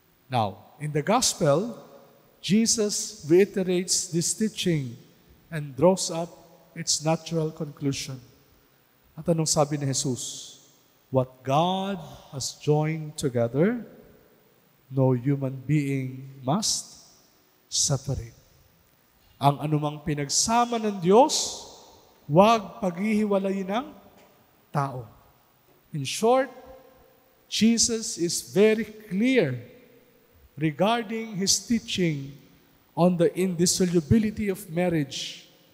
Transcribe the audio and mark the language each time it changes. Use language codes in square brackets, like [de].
[en] Now, in the gospel, Jesus reiterates this teaching and draws up its natural conclusion. [tl] At anong sabi ni Jesus? [en] What God has joined together, no human being must separate. [tl] Ang anumang pinagsama ng Diyos, huwag paghihiwalayin ng tao. [en] In short, Jesus is very clear regarding His teaching on the indissolubility of marriage.